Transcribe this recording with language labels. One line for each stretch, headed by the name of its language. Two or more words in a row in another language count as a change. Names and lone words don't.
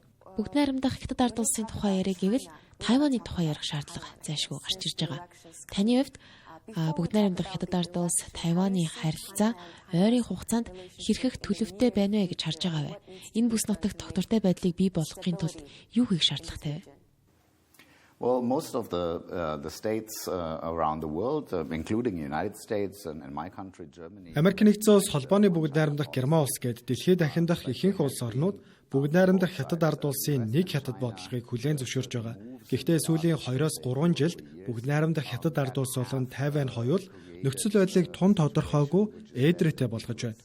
Mongolian: Бүгд найрамдах Хятад ард улсын тухай яриа гэвэл Тайваны тухай ярих шаардлага зайлшгүй гарч ирж байгаа. Таны хувьд бүгд найрамдах Хятад ард улс Тайваны харилцаа ойрын хугацаанд хэрхэх төлөвтэй байна вэ гэж харж байгаа вэ? Энэ бүс нутагт тогтвортой байдлыг бий болгохын тулд юу хийх шаардлагатай вэ?
English: Well, most of the states around the world, including the United States and my country, Germany.
Mongolian: Америк нэгдсэн улс холбооны бүгд найрамдах Герман улс гээд дэлхийд дахиндах ихэнх улс орнууд бүгд найрамдах Хятад ард улсын нэг Хятад бодлогыг хүлээн зөвшөөрж байгаа. Гэхдээ сүүлийн 2-3 жилд бүгд найрамдах Хятад ард улс болон Тайвань хоёул нөхцөл байдлыг тун тодорхойгүй ээдрээтэй болгож байна.